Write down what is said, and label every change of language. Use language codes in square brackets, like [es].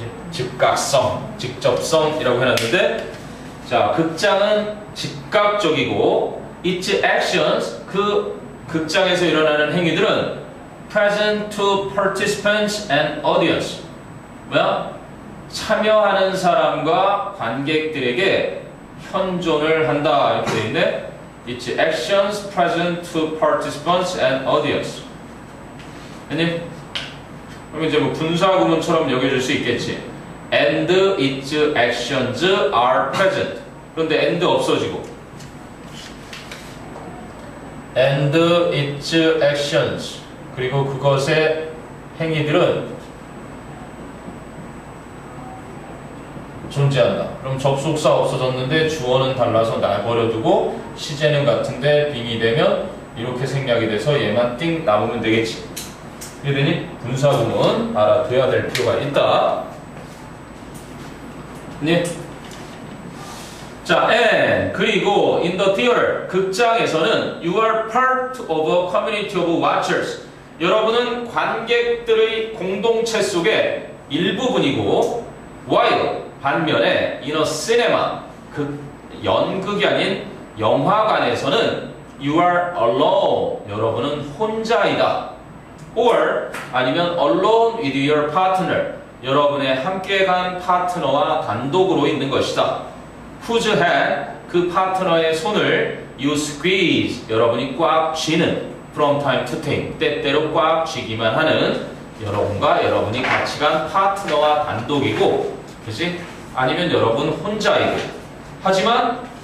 [ko] 즉각성, 직접성이라고 해놨는데 자, 극장은 즉각적이고 [en] its actions, [ko] 그 극장에서 일어나는 행위들은 [en] present to participants and audience. [ko] 뭐야? 참여하는 사람과 관객들에게 현존을 한다. 이렇게 돼 있네. [en] Its actions present to participants and audience. [ko] 아니? 그럼 이제 뭐 분사구문처럼 여겨질 수 있겠지. [en] And its actions are present. [ko] 그런데 and 없어지고. [en] And its actions. [ko] 그리고 그것의 행위들은 존재한다. 그럼 접속사 없어졌는데 주어는 달라서 내버려두고 시제는 같은데 빙이 되면 이렇게 생략이 돼서 얘만 띵 남으면 되겠지. 이러니 분사구문 알아둬야 될 필요가 있다. 네. 자, [en] and [ko] 그리고 [en] in the theater [ko] 극장에서는 [en] you are part of a community of watchers. [ko] 여러분은 관객들의 공동체 속의 일부분이고 [en] while [ko] 반면에 [en] in a cinema [ko] 연극이 아닌 영화관에서는 [en] you are alone. [ko] 여러분은 혼자이다. [en] or [ko] 아니면 [en] alone with your partner. [ko] 여러분의 함께 간 파트너와 단독으로 있는 것이다. [en] whose hand [ko] 그 파트너의 손을 [en] you squeeze [ko] 여러분이 꽉 쥐는 [en] from time to time [ko] 때때로 꽉 쥐기만 하는 여러분과 여러분이 같이 간 파트너와 단독이고 그치? 아니면 여러분 혼자이고 하지만